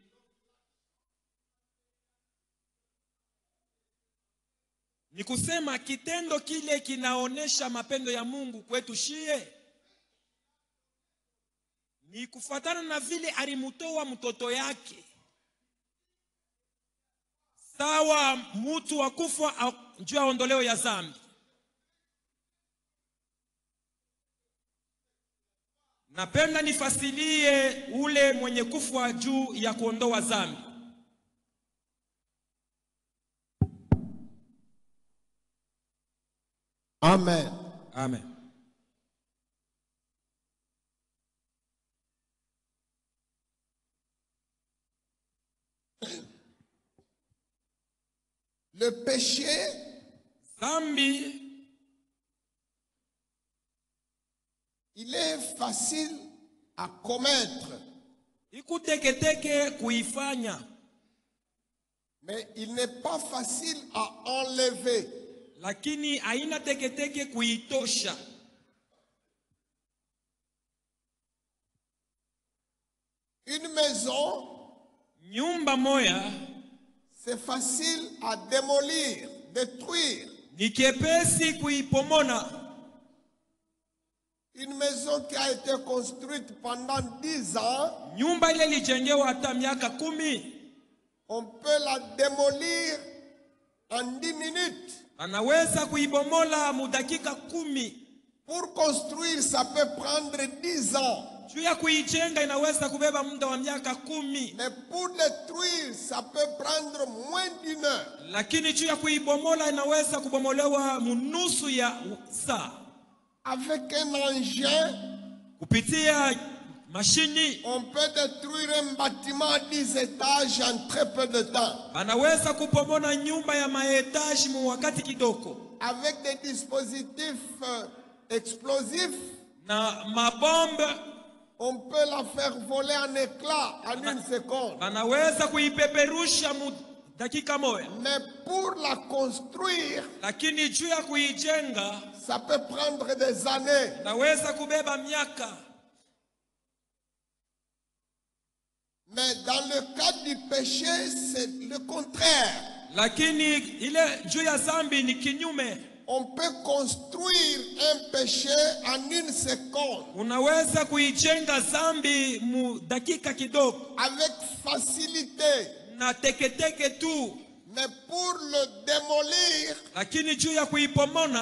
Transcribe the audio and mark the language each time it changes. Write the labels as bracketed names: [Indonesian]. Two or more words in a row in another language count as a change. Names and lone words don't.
[Swahili] Ni kusema kitendo kile kinaonesha mapendo ya Mungu kwetu shie ni kufuatana na vile alimutoa mtoto yake, sawa mtu wa kufa juu ya ondoleo ya dhambi. Napenda nifasilie ule mwenye kufa juu ya kuondoa dhambi. Amen. Amen. [French] Le péché, [Swahili] Dhambi [French] il est facile à commettre, [Swahili] ikuteketeke kuifanya, [French] mais il n'est pas facile à enlever. [Swahili] lakini haina teketeke kuitosha. [French] Une maison, [Swahili] Nyumba moya [French] c'est facile à démolir, détruire. [Swahili] ni kepesi kuipomona. [French] Une maison qui a été construite pendant 10 ans, [Swahili] Nyumba ile ilijengewa hata miaka 10, [French] on peut la démolir en 10 minutes. [Swahili] anaweza kuibomola mudakika 10. [French] Pour construire, ça peut prendre 10 ans. [Swahili] Juu ya kuijenga inaweza kubeba muda wa miaka 10. [French] Mais pour détruire, ça peut prendre moins d'1 heure. [Swahili] Lakini juu ya kuibomola inaweza kubomolewa munusu ya saa. [French] Avec un engin, [Swahili] Kupitia mashini [French] On peut détruire un bâtiment à 10 étages en très peu de temps. [Swahili] banaweza kupomona nyumba ya maetaji mu wakati kidogo [French] Avec des dispositifs explosifs, [Swahili] na mabombe. [French] on peut la faire voler en éclats en une seconde. [Swahili] Banaweza kuipeperusha mu dakika moja, [French] Mais pour la construire, [Swahili] lakini juu ya kuijenga [French] ça peut prendre des années. [Swahili] naweza kubeba miaka. [French] Mais dans le cas du péché, c'est le contraire. [Swahili] Lakini ile juu ya zambi ni kinyume. [French] On peut construire un péché en une seconde [Swahili] Unaweza kuijenga zambi mu dakika kidogo [French] avec facilité. [Swahili] na teketeke tu, [French] Mais pour le démolir, [Swahili] lakini juu ya kuipomona,